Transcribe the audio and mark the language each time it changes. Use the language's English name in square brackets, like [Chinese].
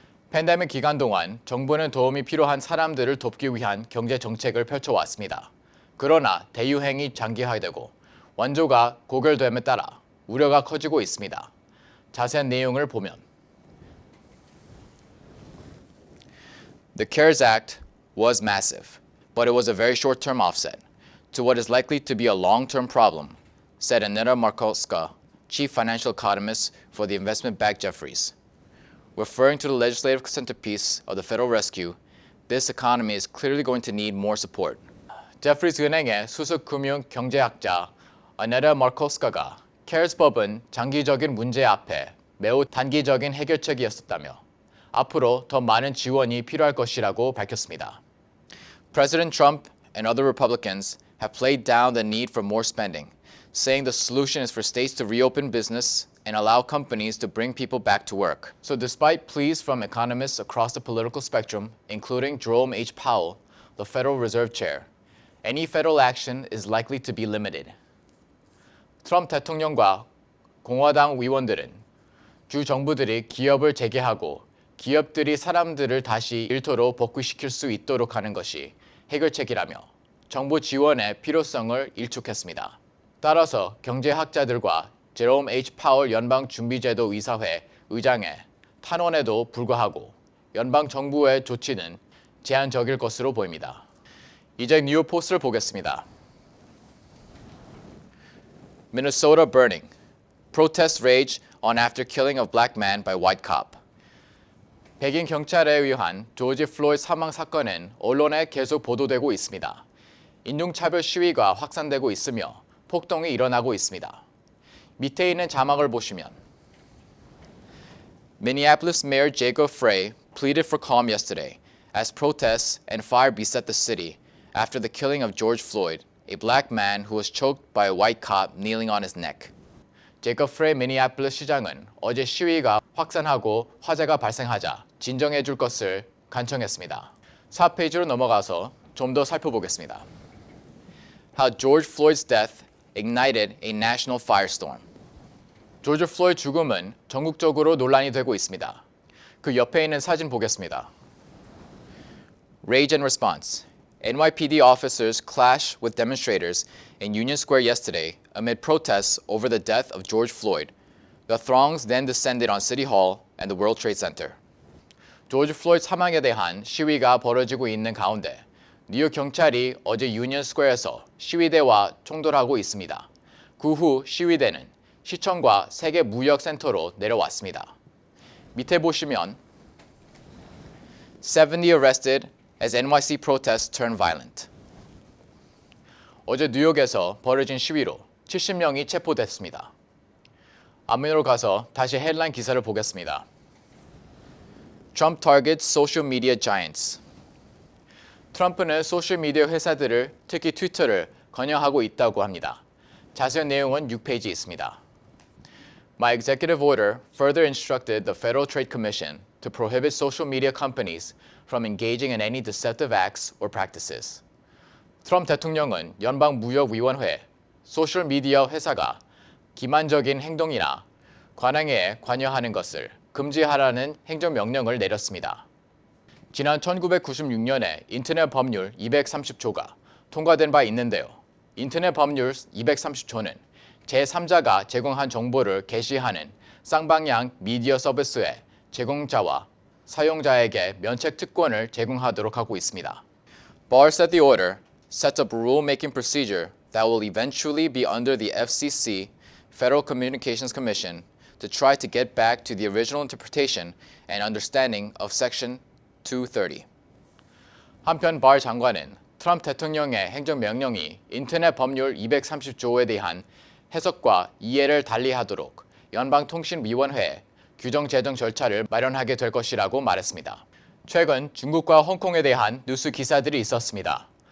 [Korean] 팬데믹 기간 동안 정부는 도움이 필요한 사람들을 돕기 위한 경제 정책을 펼쳐왔습니다. 그러나 대유행이 장기화되고 원조가 고결됨에 따라 우려가 커지고 있습니다. 자세한 내용을 보면 [English] The CARES Act was massive, but it was a very short-term offset to what is likely to be a long-term problem, said Aneta Markovska, chief financial economist for the investment bank Jefferies. Referring to the legislative centerpiece of the federal rescue, this economy is clearly going to need more support. [Korean] 제프리스 은행의 수석금융 경제학자 아네타 마르코스카가 CARES법은 장기적인 문제 앞에 매우 단기적인 해결책이었다며 앞으로 더 많은 지원이 필요할 것이라고 밝혔습니다. [English] President Trump and other Republicans have played down the need for more spending, saying the solution is for states to reopen business and allow companies to bring people back to work. So despite pleas from economists across the political spectrum, including Jerome H. Powell, the Federal Reserve Chair, any federal action is likely to be limited. [Korean] 트럼프 대통령과 공화당 의원들은 주 정부들이 기업을 재개하고 기업들이 사람들을 다시 일터로 복귀시킬 수 있도록 하는 것이 해결책이라며 정부 지원의 필요성을 일축했습니다. 따라서 경제학자들과 제롬 H. 파월 연방준비제도 이사회 의장의 탄원에도 불구하고 연방 정부의 조치는 제한적일 것으로 보입니다. 이제 뉴욕 포스트를 보겠습니다. [English] Minnesota burning. Protests rage on after killing of black man by white cop. [Korean] 백인 경찰에 의한 조지 플로이드 사망 사건은 언론에 계속 보도되고 있습니다. 인종차별 시위가 확산되고 있으며 폭동이 일어나고 있습니다. 밑에 있는 자막을 보시면 [English] Minneapolis Mayor Jacob Frey pleaded for calm yesterday as protests and fire beset the city after the killing of George Floyd, a black man who was choked by a white cop kneeling on his neck. [Korean] 제이컵 프레이 미니애폴리스 시장은 어제 시위가 확산하고 화재가 발생하자 진정해 줄 것을 간청했습니다. 4페이지로 넘어가서 좀 더 살펴보겠습니다. [English] How George Floyd's death ignited a national firestorm. [Korean] 조지 플로이드 죽음은 전국적으로 논란이 되고 있습니다. 그 옆에 있는 사진 보겠습니다. [English] Rage and response. NYPD officers clashed with demonstrators in Union Square yesterday amid protests over the death of George Floyd. The throngs then descended on City Hall and the World Trade Center. [Korean] 조지 플로이드 사망에 대한 시위가 벌어지고 있는 가운데 뉴욕 경찰이 어제 유니언 스퀘어에서 시위대와 총돌하고 있습니다. 그 후 시위대는 시청과 세계 무역센터로 내려왔습니다. 밑에 보시면 [English] 70 arrested as NYC protests turn violent. [Korean] 어제 뉴욕에서 벌어진 시위로 70명이 체포됐습니다. 앞면으로 가서 다시 헤드라인 기사를 보겠습니다. [English] Trump targets social media giants. [Korean] 트럼프는 소셜미디어 회사들을 특히 트위터를 겨냥하고 있다고 합니다. 자세한 내용은 6페이지에 있습니다. [English] My executive order further instructed the Federal Trade Commission to prohibit social media companies from engaging in any deceptive acts or practices. [Korean] 트럼프 대통령은 연방무역위원회, 소셜미디어 회사가 기만적인 행동이나 관행에 관여하는 것을 금지하라는 행정명령을 내렸습니다. 지난 1996년에 인터넷 법률 230조가 통과된 바 있는데요. 인터넷 법률 230조는 제3자가 제공한 정보를 게시하는 쌍방향 미디어 서비스의 제공자와 사용자에게 면책 특권을 제공하도록 하고 있습니다. [English] Barr said the order sets up a rule-making procedure that will eventually be under the FCC, Federal Communications Commission, to try to get back to the original interpretation and understanding of Section 230. [Korean] 한편 발 장관은 트럼프 대통령의 행정명령이 인터넷 법률 230조에 대한 해석과 이해를 달리하도록 연방통신위원회에 규정 제정 절차를 마련하게 될 것이라고 말했습니다. 최근 중국과 홍콩에 대한 뉴스 기사들이 있었습니다.